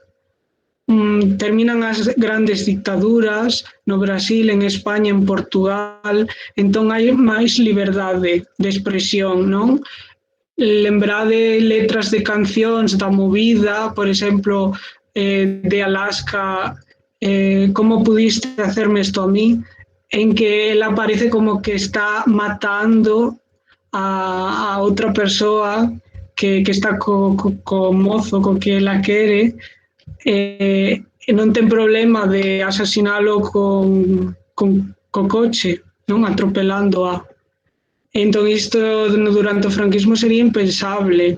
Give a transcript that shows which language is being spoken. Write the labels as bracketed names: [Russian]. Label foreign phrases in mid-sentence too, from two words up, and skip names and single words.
[Galician] Terminan as grandes dictaduras no Brasil, en España, en Portugal, entón hai máis liberdade de expresión, non? Lembrade letras de cancións da movida, por exemplo, de Alaska [Spanish] ¿cómo pudiste hacerme esto a mí? [Galician] En que él aparece como que está matando a outra persoa que está co mozo, co que la quere, e non ten problema de asasinalo co coche, non atropelándoa. Entón isto durante o franquismo sería impensable.